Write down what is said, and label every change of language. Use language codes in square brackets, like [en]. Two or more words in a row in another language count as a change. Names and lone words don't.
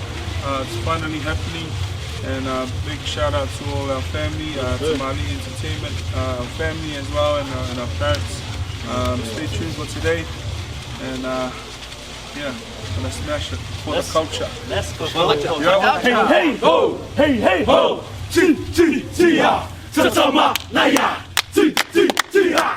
[en] It's finally happening, and big shout out to all our family, Tamāli'i Entertainment, our family as well, and our parents. Stay tuned for today, and yeah, gonna smash it for the culture. Let's go. Hey, hey, ho! Hey, hey, ho! Tia! [sm] Tatau Mānaia! Tia!